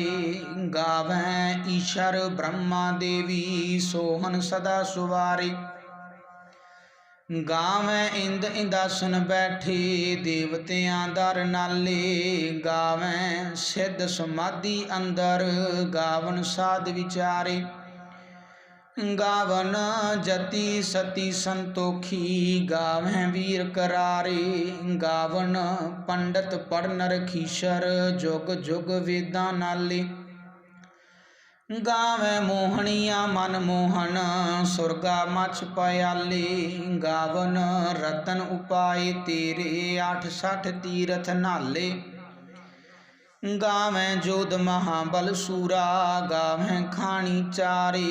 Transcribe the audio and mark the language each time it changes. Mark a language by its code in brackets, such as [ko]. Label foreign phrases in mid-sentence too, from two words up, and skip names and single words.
[pa] ਗਾਵਹਿ ਈਸਰੁ ਬਰਮਾ ਦੇਵੀ, ਸੋਹਨਿ ਸਦਾ ਸਵਾਰੇ। ਗਾਵਹਿ ਇੰਦ ਇਦਾਸਣਿ ਬੈਠੇ, ਦੇਵਤਿਆ ਦਰਿ ਨਾਲੇ। ਗਾਵਹਿ ਸਿਧ ਸਮਾਧੀ ਅੰਦਰਿ, ਗਾਵਨਿ ਸਾਧ ਵਿਚਾਰੇ। ਗਾਵਨਿ ਜਤੀ ਸਤੀ ਸੰਤੋਖੀ, ਗਾਵਹਿ ਵੀਰ ਕਰਾਰੇ। ਗਾਵਨਿ ਪੰਡਿਤ ਪੜਨਿ ਰਖੀਸਰ, ਜੁਗੁ ਜੁਗੁ ਵੇਦਾ ਨਾਲੇ। ਗਾਵੈ ਮੋਹਣੀਆਂ ਮਨ ਮੋਹਨ ਸੁਰਗਾ ਮਛ ਪਿਆਲੇ। ਗਾਵਨ ਰਤਨ ਉਪਾਏ ਤੇਰੇ 68 ਤੀਰਥ ਨਾਲੇ। ਗਾਵੈ ਜੋਧ ਮਹਾਬਲ ਸੂਰਾ ਗਾਵੈ ਖਾਣੀ ਚਾਰੇ।